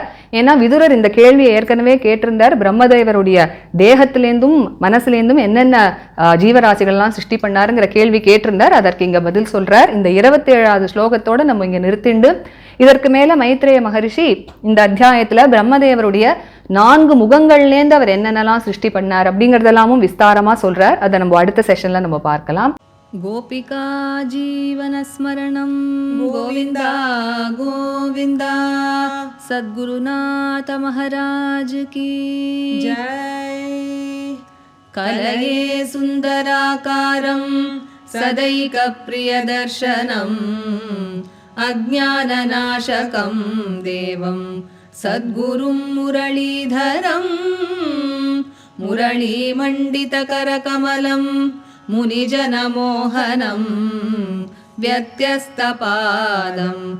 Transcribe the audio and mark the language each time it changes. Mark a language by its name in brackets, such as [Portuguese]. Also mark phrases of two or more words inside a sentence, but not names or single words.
[Tamil] ஏன்னா விதுரர் இந்த கேள்வியை ஏற்கனவே கேட்டிருந்தார். பிரம்மதேவருடைய தேகத்திலேருந்தும் மனசுலேருந்தும் என்னென்ன ஜீவராசிகள்லாம் சிருஷ்டி பண்ணாருங்கிற கேள்வி கேட்டிருந்தார். அதற்கு இங்க பதில் சொல்றார். இந்த 27வது ஸ்லோகத்தோட நம்ம இங்க நிறுத்திண்டு இதற்கு மேல மைத்ரேய மகரிஷி இந்த அத்தியாயத்துல பிரம்மதேவருடைய 4 முகங்கள்லேருந்து அவர் என்னென்னலாம் சிருஷ்டி பண்ணார் அப்படிங்கிறதெல்லாமும் விஸ்தாரமா சொல்றார். அதை நம்ம அடுத்த செஷன்ல நம்ம பார்க்கலாம். [Sanskrit] गोपिका जीवनस्मरणं गोविन्दा गोविन्दा [Hindi] सद्गुरुनाथ महाराज की जय। [Sanskrit] कलये सुन्दराकारं सदैकप्रियदर्शनम् अज्ञाननाशकं देवं सद्गुरुं मुरलीधरं मुरलीमण्डितकरकमलं मुनिजनमोहनं व्यत्यस्तपादं